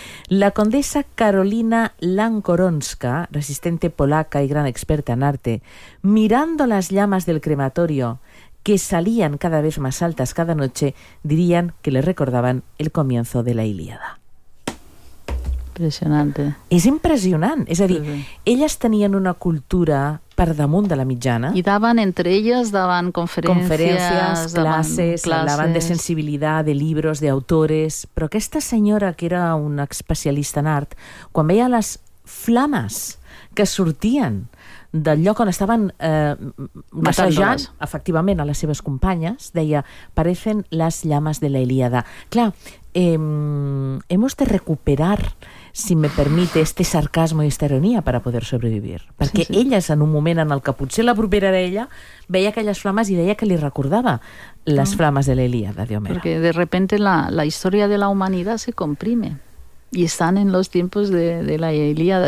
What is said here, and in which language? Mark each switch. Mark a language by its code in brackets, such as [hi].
[es] La condesa Carolina Lankoronska, resistente polaca y gran experta en arte, mirando las llamas del crematorio que salían cada vez más altas cada noche, dirían que le recordaban el comienzo de la Ilíada. Impressionante. [ca] És impressionant. És a dir, elles tenien una cultura per damunt de la mitjana. I daven entre elles, daven conferències, classes, parlaven de sensibilitat, de llibres, d'autores... Però aquesta senyora, que era una especialista en art, quan veia les flames que sortien del lloc on estaven massajant, efectivament, a les seves companyes, deia, [es] parecen las llamas de la Ilíada. Clar, hemos de recuperar, si me permite, este sarcasmo y esta ironía para poder sobrevivir. [ca] Perquè elles, en un moment en el que potser la propera d'ella veia aquelles flames i deia que li recordava les flames de l'Ilíada de Homero. [es] Porque de repente la historia de la humanidad se comprime y están en los tiempos de la Ilíada.